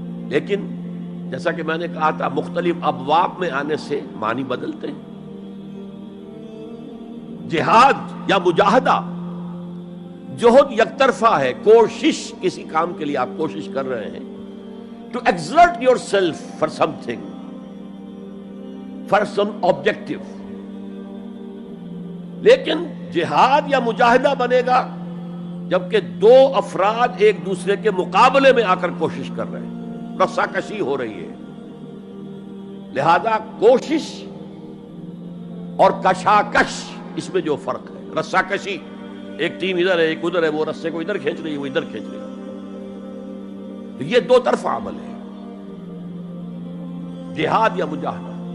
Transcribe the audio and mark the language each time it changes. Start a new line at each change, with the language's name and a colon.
Urdu: لیکن جیسا کہ میں نے کہا تھا، مختلف ابواب میں آنے سے معنی بدلتے ہیں. جہاد یا مجاہدہ، جوہد یک طرفہ ہے، کوشش، کسی کام کے لیے آپ کوشش کر رہے ہیں.
English: To exert yourself for something, for some objective.
Urdu: لیکن جہاد یا مجاہدہ بنے گا جبکہ دو افراد ایک دوسرے کے مقابلے میں آ کر کوشش کر رہے ہیں، رسا کشی ہو رہی ہے. لہذا کوشش اور کشاکش، اس میں جو فرق ہے، رسا کشی، ایک ٹیم ادھر ہے ایک ادھر ہے، وہ رسے کو ادھر کھینچ رہی ہے وہ ادھر کھینچ رہی ہے، تو یہ دو طرفہ عمل ہے جہاد یا مجاہدہ.